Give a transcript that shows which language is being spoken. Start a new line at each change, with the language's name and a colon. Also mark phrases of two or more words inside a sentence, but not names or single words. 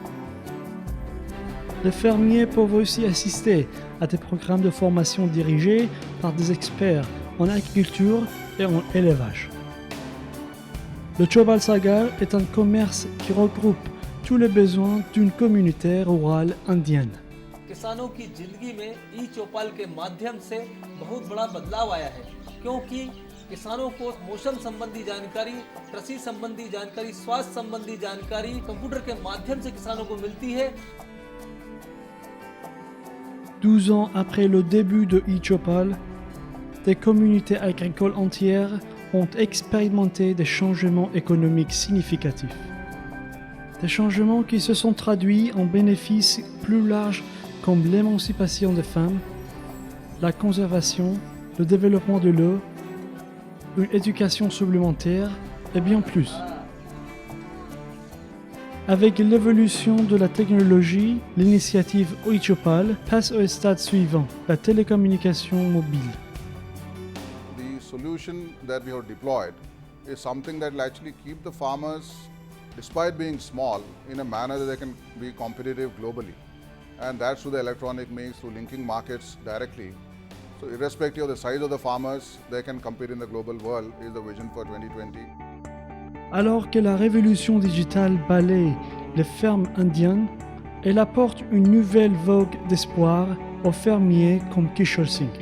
French: Les fermiers peuvent aussi assister à des programmes de formation dirigés par des experts en agriculture et en élevage. Le Chopal Sagar est un commerce qui regroupe tous les besoins d'une communauté rurale indienne.
Hindi: किसानों की जिंदगी में ई चौपाल के माध्यम से बहुत बड़ा बदलाव आया है, क्योंकि किसानों को मौसम संबंधी जानकारी, कृषि संबंधी जानकारी, स्वास्थ्य संबंधी जानकारी कंप्यूटर के माध्यम से किसानों को मिलती है।
French: 12 ans après le début de e-Chopal, des communautés agricoles entières ont expérimenté des changements économiques significatifs. Des changements qui se sont traduits en bénéfices plus larges comme l'émancipation des femmes, la conservation, le développement de l'eau, une éducation supplémentaire et bien plus. Avec l'évolution de la technologie, l'initiative e-Chopal passe au stade suivant, la télécommunication mobile.
English: The solution that we have deployed is something that will actually keep the farmers, despite being small, in a manner that they can be competitive globally. And that's through the electronic means, through linking markets directly. So irrespective of the size of the farmers, they can compete in the global world is the vision for 2020.
French: Alors que la révolution digitale balaye les fermes indiennes, elle apporte une nouvelle vogue d'espoir aux fermiers comme Kishore Singh.